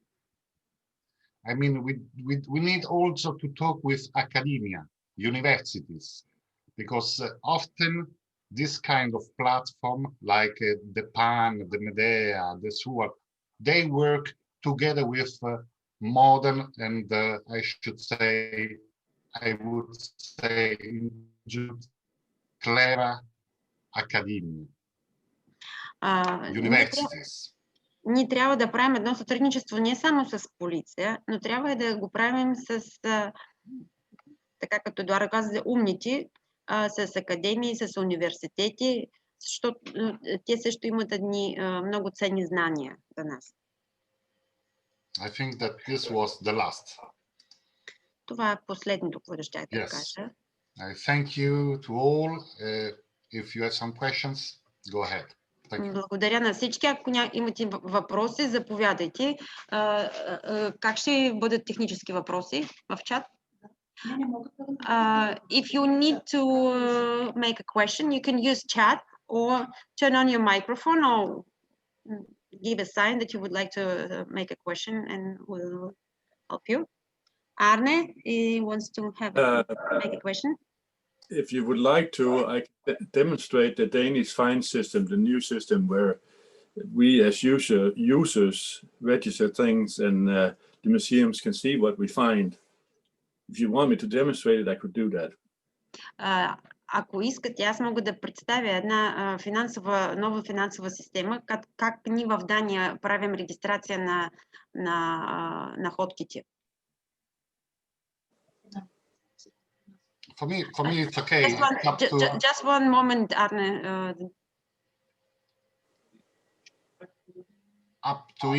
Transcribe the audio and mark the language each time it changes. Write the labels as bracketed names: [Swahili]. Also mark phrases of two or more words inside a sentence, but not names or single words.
[English] I mean, we need also to talk with academia, universities, because often this kind of platform, like the PAN, the Medea, the SUAR, they work together with modern and I would say clever academia, universities. [Bulgarian] Ние трябва да правим едно сътрудничество не само с полиция, но трябва да го правим с, така като Едуард каза, умните, с академии, с университети, защото те също имат едни много ценни знания за нас. [English] I think that this was the last. [Bulgarian] Това е последното, което ще да кажа. [English] I thank you to all. If you have some questions, go ahead. [Bulgarian] Благодаря на всички. Ако имате въпроси, заповядайте. Как ще бъдат технически въпроси в чат? [English] If you need to make a question, you can use chat or turn on your microphone or give a sign that you would like to make a question and we'll help you. Arne, he wants to make a question. If you would like to, I can demonstrate the Danish fine system, the new system where we as users register things, and the museums can see what we find. If you want me to demonstrate it, I could do that. [Bulgarian] Ако искате, аз мога да представя една нова финансова система, как ние в Дания правим регистрация на находките. [English] For me, it's okay. Just one moment, Arne. Up to